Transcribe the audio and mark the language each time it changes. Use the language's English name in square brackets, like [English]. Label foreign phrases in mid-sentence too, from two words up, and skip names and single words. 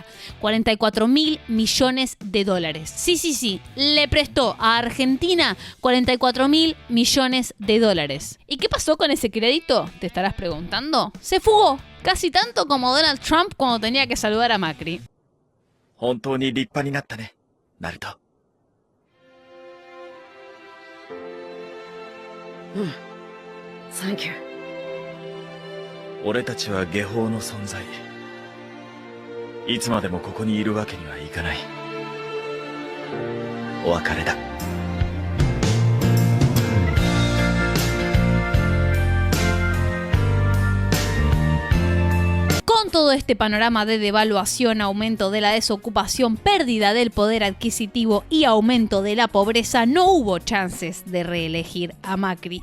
[Spanish] 44.000 millones de dólares. Sí, le prestó a Argentina 44.000 millones de dólares. ¿Y qué pasó con ese crédito? Te estarás preguntando. Se fugó. Casi tanto como Donald Trump cuando tenía que saludar a Macri. [Japanese] 本当に立派になったね、ナルト。 [English] Thank you. [Japanese] 俺たちは下法の存在。いつまでもここにいるわけにはいかない。お別れだ。 [Spanish] Con todo este panorama de devaluación, aumento de la desocupación, pérdida del poder adquisitivo y aumento de la pobreza, no hubo chances de reelegir a Macri.